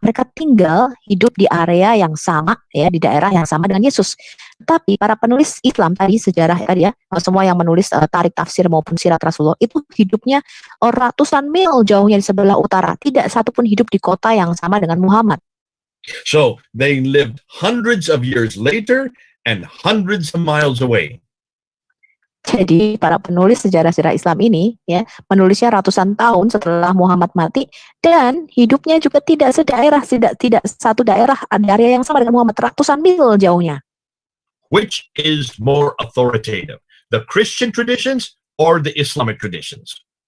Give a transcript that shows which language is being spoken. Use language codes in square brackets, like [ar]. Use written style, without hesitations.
[id] Mereka tinggal hidup di area yang sama ya, di daerah yang sama dengan Yesus. Tapi para penulis Islam tadi, sejarah tadi ya, semua yang menulis tarik tafsir maupun sirat Rasulullah itu hidupnya ratusan mil jauhnya di sebelah utara. Tidak satupun hidup di kota yang sama dengan Muhammad. [en] So they lived hundreds of years later and hundreds of miles away. [id] Jadi para penulis sejarah-sejarah Islam ini ya menulisnya ratusan tahun setelah Muhammad mati dan hidupnya juga tidak sedaerah, tidak satu daerah, area yang sama dengan Muhammad, ratusan mil jauhnya. [en] Which is more authoritative, the Christian traditions or the Islamic traditions?